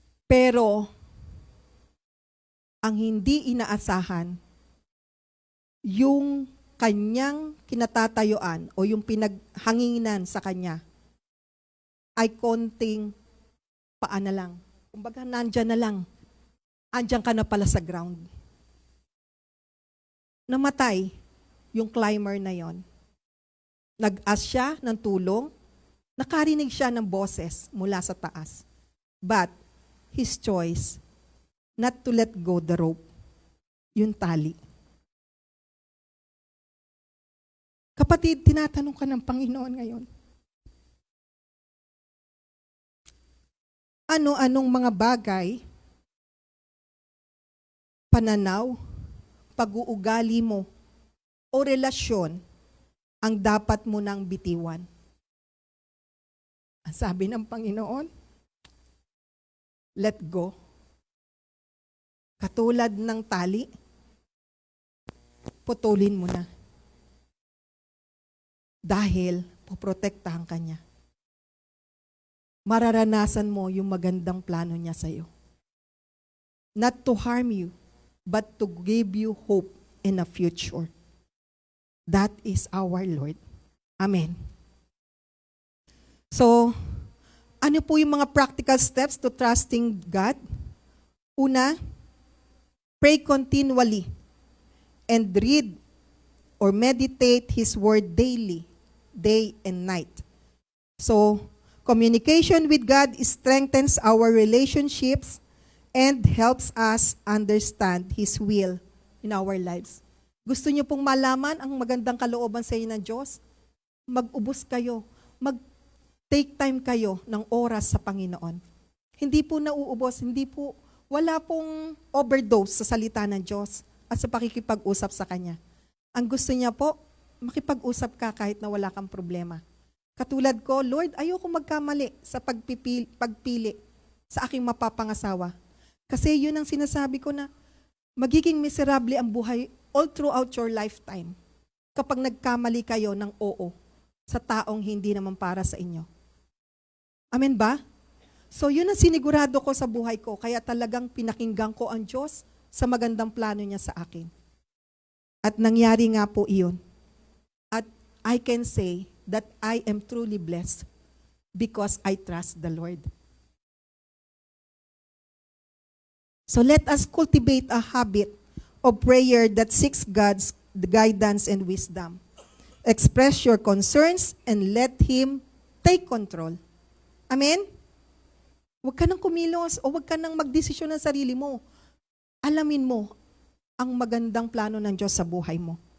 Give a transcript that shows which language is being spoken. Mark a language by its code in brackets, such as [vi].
[tl] Pero, ang hindi inaasahan, yung kanyang kinatatayuan o yung pinaghanginan sa kanya ay konting paa na lang. Kumbaga, nandyan na lang. Andyan ka na pala sa ground. Namatay yung climber na yon. Nag-ask siya ng tulong, nakarinig siya ng boses mula sa taas. [en] But, his choice, not to let go the rope, [tl] yung tali. Kapatid, tinatanong ka ng Panginoon ngayon. Ano-anong mga bagay, pananaw, pag-uugali mo, o relasyon ang dapat mo nang bitiwan? Ang sabi ng Panginoon, [en] let go. [tl] Katulad ng tali, putulin mo na. Dahil poprotektahan ka niya. Mararanasan mo yung magandang plano niya sa iyo. [en] Not to harm you, but to give you hope in a future. That is our Lord. Amen. So, [tl] ano po yung mga [en] practical steps to trusting God? Una, pray continually and read or meditate His Word daily, day and night. So, communication with God strengthens our relationships and helps us understand His will in our lives. [tl] Gusto niyo pong malaman ang magandang kalooban sa inyo ng Diyos? Mag-ubos kayo. Mag-take time kayo ng oras sa Panginoon. Hindi po nauubos, wala pong overdose sa salita ng Diyos at sa pakikipag-usap sa Kanya. Ang gusto niya po, makipag-usap ka kahit na wala kang problema. Katulad ko, Lord, ayoko magkamali sa pagpili sa aking mapapangasawa. Kasi yun ang sinasabi ko na magiging miserable ang buhay [en] all throughout your lifetime [tl] kapag nagkamali kayo ng oo sa taong hindi naman para sa inyo. Amen ba? So yun ang sinigurado ko sa buhay ko, kaya talagang pinakinggan ko ang Diyos sa magandang plano niya sa akin. At nangyari nga po iyon. [en] At I can say that I am truly blessed because I trust the Lord. So let us cultivate a habit of prayer that seeks God's guidance and wisdom. Express your concerns and let Him take control. Amen? [tl] Huwag ka nang kumilos o huwag ka nang magdesisyon ng sarili mo. Alamin mo ang magandang plano ng Diyos sa buhay mo.